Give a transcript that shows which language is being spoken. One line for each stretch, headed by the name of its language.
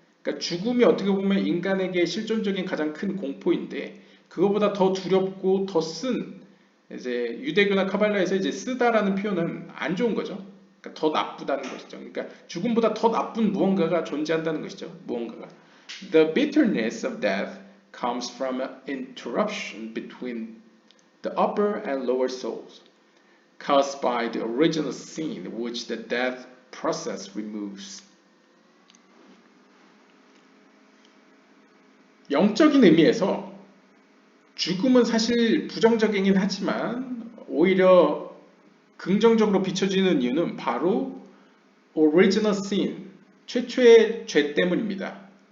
Korean: 그러니까 죽음이 어떻게 보면 인간에게 실존적인 가장 큰 공포인데 그거보다 더 두렵고 더 쓴 이제 유대교나 카발라에서 이제 쓰다라는 표현은 안 좋은 거죠. 그러니까 더 나쁘다는 것이죠. 그러니까 죽음보다 더 나쁜 무언가가 존재한다는 것이죠. 무언가가.
English: The bitterness of death comes from an interruption between the upper and lower souls, caused by the original sin which the death process removes.
Korean: 영적인 의미에서 죽음은 사실 부정적이긴 하지만 오히려 긍정적으로 비춰지는 이유는 바로
English: original sin,
Korean: 최초의 죄 때문입니다.